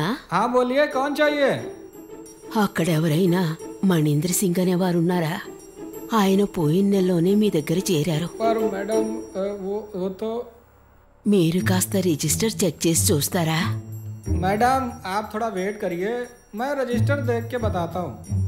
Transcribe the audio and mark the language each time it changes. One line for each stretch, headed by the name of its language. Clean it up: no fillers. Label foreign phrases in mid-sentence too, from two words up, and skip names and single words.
Hindi: हाँ बोलिए, कौन चाहिए?
Telugu: అక్కడెవరైనా మణీంద్ర సింగ్ అనే వారు ఉన్నారా? ఆయన పోయిన నెలలోనే మీ దగ్గర చేరారు.
Hindi: पर मैडम वो तो
Telugu: మీరు కాస్త
English: register check
Telugu: చేసి చూస్తారా?
Hindi: मैडम आप थोड़ा वेट करिए, मैं रजिस्टर देख के बताता हूँ।